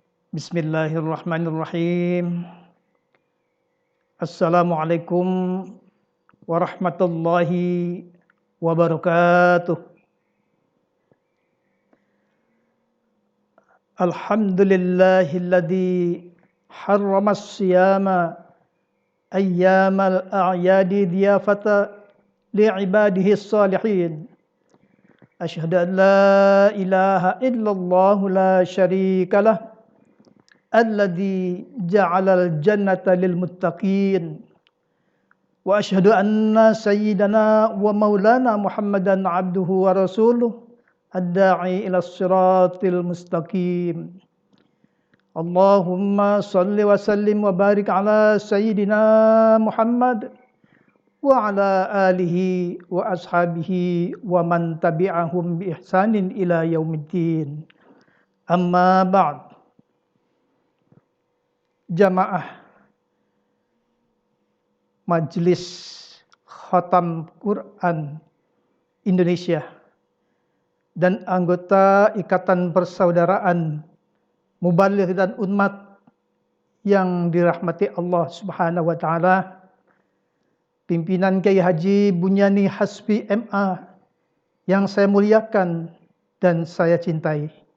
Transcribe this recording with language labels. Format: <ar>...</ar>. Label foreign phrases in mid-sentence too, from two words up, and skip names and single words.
<ar>بسم الله الرحمن الرحيم. السلام عليكم ورحمة الله وبركاته. الحمد لله الذي حرم الصيام أيام الأعياد ضيافة لعباده الصالحين. أشهد أن لا إله إلا الله لا شريك له الذي جعل الجنة للمتقين وأشهد أن سيدنا ومولانا محمدا عبده ورسوله الداعي إلى الصراط المستقيم. اللهم صل وسلم وبارك على سيدنا محمد وعلى آله وأصحابه ومن تبعهم بإحسان إلى يوم الدين. أما بعد.</ar> <id>Jamaah Majelis Khatam Quran Indonesia dan anggota Ikatan Persaudaraan Mubaligh dan Unmat yang dirahmati Allah</id> <ar>سبحانه وتعالى,</ar> <id>pimpinan Kiai Haji Bunyani Hasbi MA yang saya muliakan dan saya cintai.</id>